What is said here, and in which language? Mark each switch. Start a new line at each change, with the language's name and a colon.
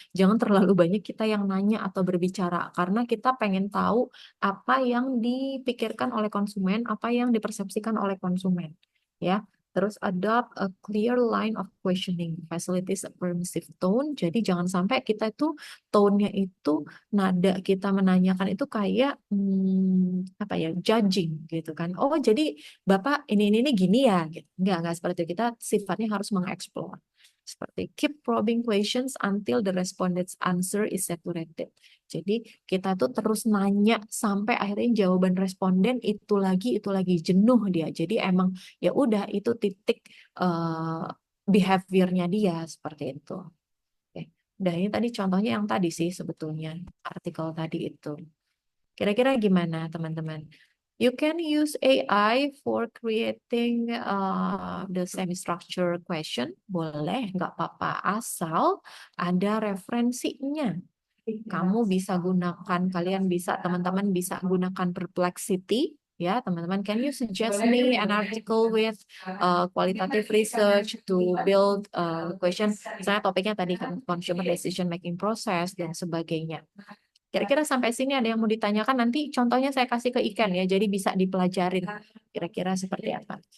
Indonesian: Jangan terlalu banyak kita yang nanya atau berbicara, karena kita pengen tahu apa yang dipikirkan oleh konsumen, apa yang dipersepsikan oleh konsumen. Ya, terus
English: adopt a clear line of questioning, facilities a permissive tone.
Indonesian: Jadi jangan sampai kita itu tone-nya itu nada kita menanyakan itu kayak apa ya, judging gitu kan. Oh, jadi Bapak ini gini ya gitu. Enggak seperti itu. Kita sifatnya harus mengeksplor. Seperti
English: keep probing questions until the respondent's answer is saturated.
Indonesian: Jadi kita tuh terus nanya sampai akhirnya jawaban responden itu lagi jenuh dia. Jadi emang ya udah itu titik behaviornya dia seperti itu. Oke. Udah, ini tadi contohnya yang tadi sih sebetulnya artikel tadi itu. Kira-kira gimana teman-teman?
English: You can use AI for creating the semi-structured question.
Indonesian: Boleh, nggak apa-apa. Asal ada referensinya. Kamu bisa gunakan, teman-teman bisa gunakan Perplexity. Ya, teman-teman,
English: can you suggest me an article with qualitative research to build question?
Indonesian: Misalnya topiknya tadi kan consumer decision making process dan sebagainya. Kira-kira sampai sini ada yang mau ditanyakan, nanti contohnya saya kasih ke Ikan ya, jadi bisa dipelajarin kira-kira seperti apa.